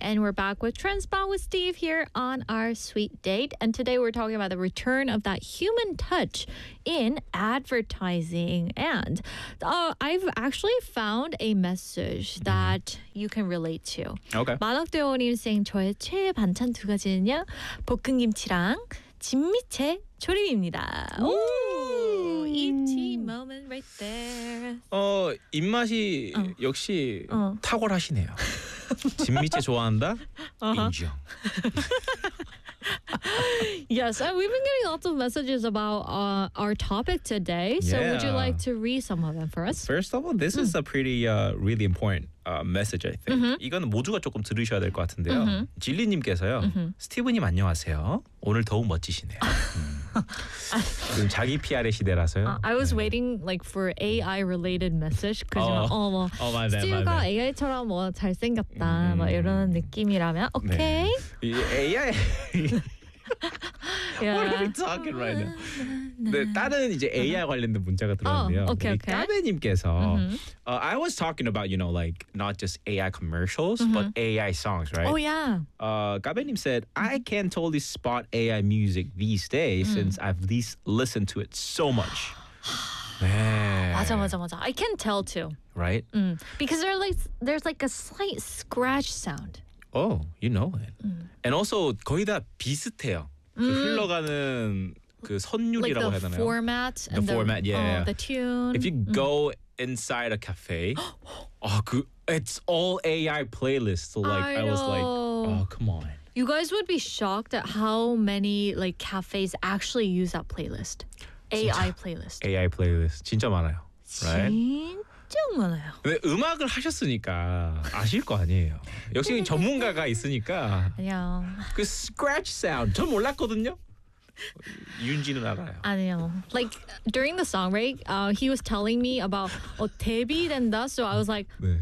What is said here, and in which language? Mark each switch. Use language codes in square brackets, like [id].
[en] And we're back with Transpot with Steve here on our sweet date. And today we're talking about the return of that human touch in advertising. And I've actually found a message that you can relate to. Okay. [ko] 만학대원님 [en] saying [ko] 저의 최애 반찬 두 가지는요. 볶음김치랑 진미채 조림입니다. [en] Ooh, ET moment right there. [ko] 입맛이 역시 탁월하시네요. 진미채 좋아한다? 인정. [en] Yes, and we've been getting lots of messages about our topic today. So yeah. Would you like to read some of them for us? First of all, this is a pretty really important message, I think. Mm-hmm. [ko] 이건 모두가 조금 들으셔야 될 것 같은데요. Mm-hmm. 진리님께서요. Mm-hmm. 스티브님 안녕하세요. 오늘 더욱 멋지시네요. 지금 자기 PR의 시대라서요. [en] I was waiting like for AI related message. [ko] 스티브가 AI처럼 뭐 잘생겼다 막 이런 느낌이라면 오케이. [en] Okay. [ko] 네. AI. [en] Yeah. What are we talking right now? [ko] 네, 다른 이제 AI 관련된 문자가 들어왔네요. [en] Oh, okay, okay. [ko] 까베님께서 mm-hmm. [en] I was talking about, you know, like not just AI commercials, mm-hmm. but AI songs, right? Oh yeah. 까베님 said, I can totally spot AI music these days mm-hmm. since I've listened to it so much. [ko] 네. 맞아 맞아 맞아. [en] I can tell too. Right? Mm. Because there's like a slight scratch sound. Oh, you know it. Mm. And also [ko] 거의 다 비슷해요. 그 흘러가는 그 선율이라고 [en] like [ko] 하잖아요. [en] Format the format, yeah. Oh, the tune. If you go inside a cafe, it's all AI playlists. So like I was like, oh, come on. You guys would be shocked at how many like cafes actually use that playlist. AI playlist. AI playlist. [ko] 진짜 많아요. [en] Right? [ko] 정말요. 근데 음악을 하셨으니까 아실 거 아니에요. 역시 전문가가 있으니까. 아니요. 그 [en] scratch sound [ko] 전 몰랐거든요. 윤지는 알아요. 아니요. [en] Like during the song, right? He was telling me about [ko] 데뷔된다. [en] So I was like, [ko] 네.